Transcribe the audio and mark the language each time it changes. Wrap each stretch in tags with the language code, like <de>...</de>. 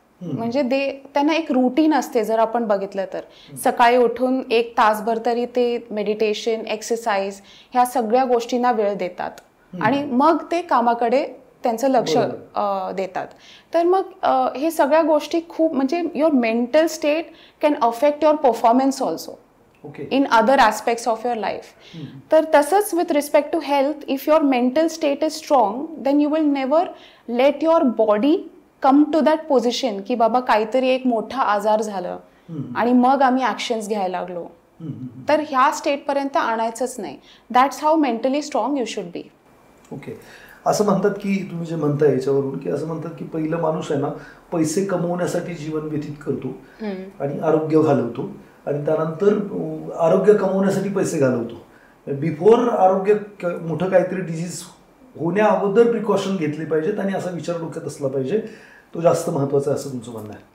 <mr>म्हणजे त्यांना एक रुटीन असते. जर आपण बघितलं तर सकाळी उठून 1 तासभर तरी ते मेडिटेशन, एक्सरसाइज ह्या सगळ्या गोष्टींना वेळ देतात आणि मग ते कामाकडे त्यांचं लक्ष देतात. तर मग हे सगळ्या गोष्टी खूप, म्हणजे</mr> <en>Your mental state can affect your performance also in other aspects of your life.</en> <mr>तर तसंच</mr> <en>with respect to health, if your mental state is strong, then you will never let your body come to that position</en> <mr>की बाबा काहीतरी एक मोठा आजार झालं आणि मग आम्ही ॲक्शन्स घ्यायला लागलो. तर ह्या स्टेटपर्यंत आणायचंच नाही.</mr> <en>That's how mentally strong you should be. Okay.</en> <mr>असं म्हणतात की तुम्ही जे म्हणताय याच्यावरून की असं म्हणतात की पहिलं माणूस आहे ना, पैसे कमवण्यासाठी जीवन व्यतीत करतो आणि आरोग्य घालवतो, आणि त्यानंतर आरोग्य कमवण्यासाठी पैसे घालवतो. बिफोर आरोग्य मोठं काहीतरी डिजीज होण्या अगोदर प्रिकॉशन घेतली पाहिजेत आणि असा विचार डोक्यात असला पाहिजे, तो जास्त महत्त्वाचा आहे असं तुमचं म्हणणं आहे?</mr>